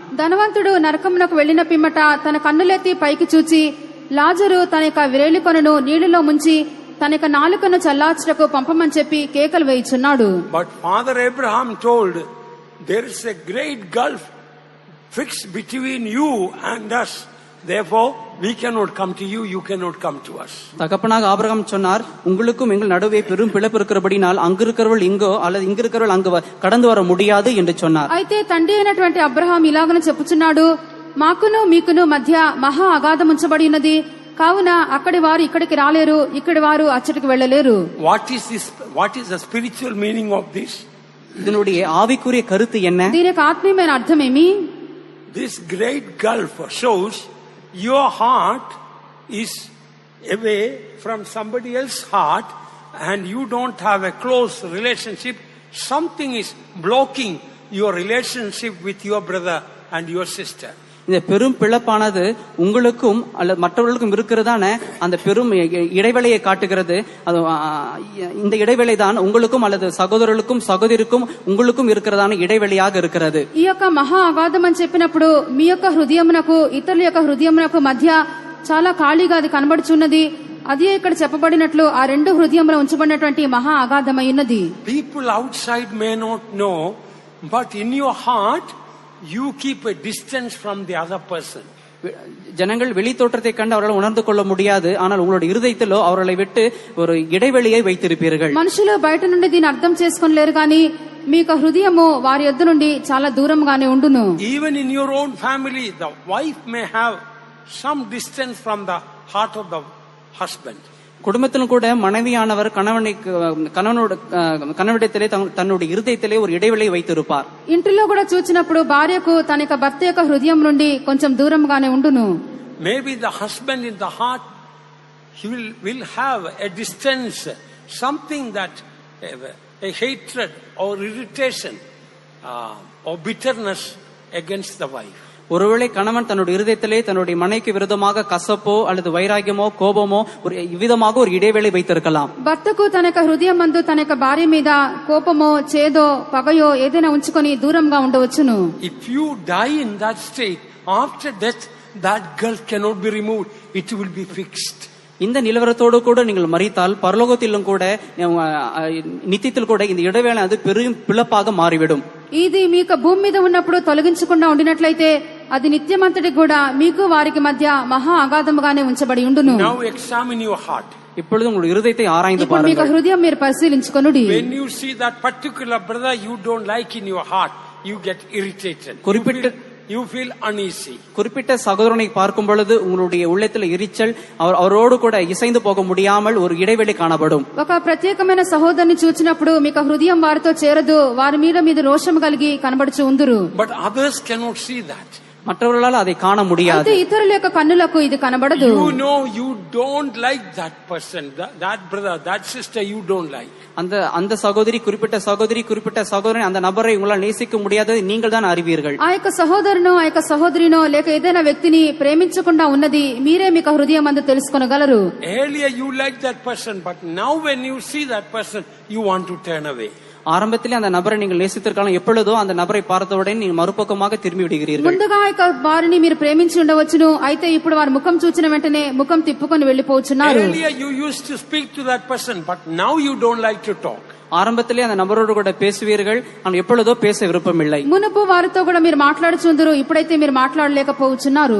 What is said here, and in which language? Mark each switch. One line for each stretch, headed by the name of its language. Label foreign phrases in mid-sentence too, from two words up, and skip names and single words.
Telugu: ధనవంతుడు నరకమునకు వెళ్లిన పిమ్మట తన కన్నులెత్తి పైకి చూచి లాజరు తన యొక్క విరేలి కొనను నీళ్లలో ముంచి తన యొక్క నాలుకను చల్లార్చుటకు పంపమని చెప్పి కేకలు వేయుచున్నాడు.
English: But Father Abraham told, there is a great gulf fixed between you and us. Therefore, we cannot come to you, you cannot come to us.
Tamil: தகப்பனாக ஆபிரகாம் சொன்னார், உங்களுக்கும் எங்கள் நடுவே பெரும் பிளப்பு இருக்கிறபடினால் அங்கிருக்கிறவள் இங்கோ அல்லது இங்கிருக்கிறவள் அங்கு கடந்து வர முடியாது என்று சொன்னார்.
Telugu: అయితే తండ్రి అయినటువంటి అబ్రహాం ఇలాగనే చెప్పుచున్నాడు, మాకును మీకును మధ్య మహా అగాధం ఉంచబడి ఉన్నది, కావున అక్కడి వారు ఇక్కడికి రాలేరు, ఇక్కడి వారు అచ్చటికి వెళ్ళలేరు.
English: What is the spiritual meaning of this?
Tamil: இதனுடைய ஆவிக்குரிய கருத்து என்ன?
Telugu: దీని యొక్క ఆత్మీయమైన అర్థం ఏమి?
English: This great gulf shows your heart is away from somebody else's heart and you don't have a close relationship. Something is blocking your relationship with your brother and your sister.
Tamil: இந்த பெரும் பிளப்பானது உங்களுக்கும் அல்லது மற்றவர்களுக்கும் இருக்கிறதான அந்த பெரும் இடைவெளியை காட்டுகிறது. அது இந்த இடைவெளி தான் உங்களுக்கும் அல்லது சகோதரர்களுக்கும் சகோதரிக்கும் உங்களுக்கும் இருக்கிறதான இடைவெளியாக இருக்கிறது.
Telugu: ఈ యొక్క మహా అగాధం అని చెప్పినప్పుడు మీ యొక్క హృదయమునకు ఇతరుల యొక్క హృదయమునకు మధ్య చాలా ఖాళీగా అది కనబడుచున్నది. అదే ఇక్కడ చెప్పబడినట్లు ఆ రెండు హృదయముల ఉంచబడినటువంటి మహా అగాధమై ఉన్నది.
English: People outside may not know, but in your heart you keep a distance from the other person.
Tamil: ஜனங்கள் வெளி தோற்றத்தை கண்டு அவர்கள் உணர்ந்து கொள்ள முடியாது, ஆனால் உங்களுடைய இருதயத்திலோ அவர்களை விட்டு ஒரு இடைவெளியை வைத்திருப்பீர்கள்.
Telugu: మనుషులు బయట నుండి దీన్ని అర్థం చేసుకోలేరు కానీ మీ యొక్క హృదయము వారి యొద్ద నుండి చాలా దూరంగానే ఉండును.
English: Even in your own family, the wife may have some distance from the heart of the husband.
Tamil: குடும்பத்திலும் கூட மனைவியானவர் கணவனிடத்திலே தன்னுடைய இருதயத்திலே ஒரு இடைவெளியை வைத்திருப்பார்.
Telugu: ఇంటిలో కూడా చూచినప్పుడు భార్యకు తన యొక్క భర్త యొక్క హృదయం నుండి కొంచెం దూరంగానే ఉండును.
English: Maybe the husband in the heart, he will have a distance, something that a hatred or irritation or bitterness against the wife.
Tamil: ஒருவேளை கணவன் தன்னுடைய இருதயத்திலே தன்னுடைய மனைவிக்கு விரோதமாக கசப்போ அல்லது வைராகியமோ கோபமோ ஒரு விதமாக ஒரு இடைவெளி வைத்திருக்கலாம்.
Telugu: భర్తకు తన యొక్క హృదయం నందు తన యొక్క భార్య మీద కోపమో చేదో పగయో ఏదైనా ఉంచుకొని దూరంగా ఉండవచ్చును.
English: If you die in that state, after death that gulf cannot be removed. It will be fixed.
Tamil: இந்த நிலவரத்தோடு கூட நீங்கள் மறித்தால் பரலோகத்திலும் கூட நித்தியத்தில் கூட இந்த இடைவேளை அது பெரும் பிளப்பாக மாறிவிடும்.
Telugu: ఇది మీకు భూమి మీద ఉన్నప్పుడు తొలగించకుండా ఉండినట్లయితే అది నిత్యమంతటి కూడా మీకు వారికి మధ్య మహా అగాధముగానే ఉంచబడి ఉండును.
English: Now examine your heart.
Tamil: இப்பொழுது உங்களுடைய இருதயத்தை ஆராய்ந்து
Telugu: ఇప్పుడు మీకు
Tamil: பாருங்கள்.
Telugu: హృదయం మీరు పరిశీలించుకొనుడి.
English: When you see that particular brother you don't like in your heart, you get irritated. You feel uneasy.
Tamil: குறிப்பிட்ட சகோதரனை பார்க்கும் பொழுது உங்களுடைய உள்ளத்தில் எரிச்சல், அவரோடு கூட இசைந்து போக முடியாமல் ஒரு இடைவெளி காணப்படும்.
Telugu: ఒక ప్రత్యేకమైన సహోదరుని చూచినప్పుడు మీకు హృదయం వారితో చేరదు, వారి మీద మీద రోషం కలిగి కనబడుచు ఉందురు.
English: But others cannot see that.
Tamil: மற்றவர்களால் அதை காண முடியாது.
Telugu: అయితే ఇతరుల యొక్క కన్నులకు ఇది కనబడదు.
English: You know you don't like that person, that brother, that sister you don't like.
Tamil: அந்த சகோதரி குறிப்பிட்ட சகோதரன் அந்த நபரை உங்களால் நேசிக்க முடியாதது நீங்கள் தான் அறிவீர்கள்.
Telugu: ఆ యొక్క సహోదరునో ఆ యొక్క సహోదరినో లేక ఏదైనా వ్యక్తిని ప్రేమించకుండా ఉన్నది మీరే మీకు హృదయం అందు తెలుసుకొనగలరు.
English: Earlier you like that person, but now when you see that person you want to turn away.
Tamil: ஆரம்பத்திலே அந்த நபரை நீங்கள் நேசித்திருக்கலாம், எப்பொழுதோ அந்த நபரை பார்த்தவுடன் நீங்கள் மறுபக்கமாக திரும்பி விடுகிறீர்கள்.
Telugu: ముందుగా ఆ యొక్క వారిని మీరు ప్రేమించి ఉండవచ్చును, అయితే ఇప్పుడు వారి ముఖం చూచిన వెంటనే ముఖం తిప్పుకొని వెళ్లిపోతున్నారు.
English: Earlier you used to speak to that person, but now you don't like to talk.
Tamil: ஆரம்பத்திலே அந்த நபரோடு கூட பேசுவீர்கள், ஆனால் எப்பொழுதோ பேச விருப்பமில்லை.
Telugu: మునుపు వారితో కూడా మీరు మాట్లాడుచుందరు, ఇప్పుడైతే మీరు మాట్లాడలేకపోతున్నారు.